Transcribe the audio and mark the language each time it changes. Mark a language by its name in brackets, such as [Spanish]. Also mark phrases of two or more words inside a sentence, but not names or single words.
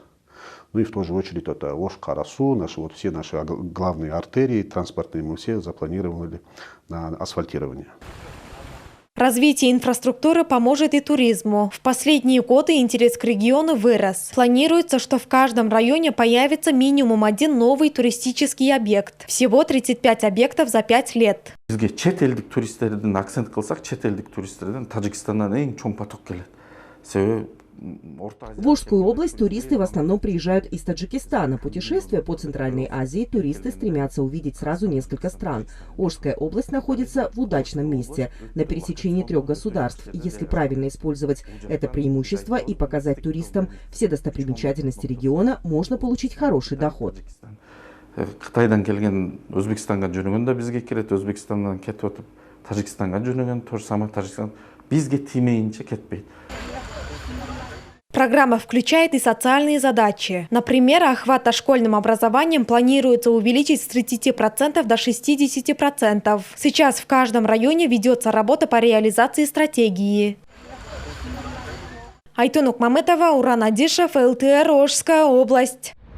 [Russian] Ну и в ту же очередь это Ош-Карасу, все наши главные артерии транспортные мы все запланировали на асфальтирование. Развитие инфраструктуры поможет и туризму. В последние годы интерес к региону вырос. Планируется, что в каждом районе появится минимум один новый туристический объект. Всего 35 объектов за 5 лет. [Kyrgyz] Чет элдик туристтерден акцент кылсак, чет элдик туристтерден Таджикистандан эң чоң поток келет. [Russian] В Ошскую область туристы в основном приезжают из Таджикистана. Путешествуя по Центральной Азии, туристы стремятся увидеть сразу несколько стран. Ошская область находится в удачном месте, на пересечении 3 государств. Если правильно использовать это преимущество и показать туристам все достопримечательности региона, можно получить хороший доход. [Kyrgyz] Кытайдан келген Өзбекстанга жүргөн да бизге кирет, Өзбекстандан кетип отуп Тажикстанга жүргөн, [Russian] то же самое [Kyrgyz] Тажикстан бизге тимейинче кетпейт. [Russian] Программа включает и социальные задачи. Например, охват дошкольным образованием планируется увеличить с 30% до 60%. Сейчас в каждом районе ведется работа по реализации стратегии. Айтон Укмамытова, Уран Адишев, ЛТР, Ошская область.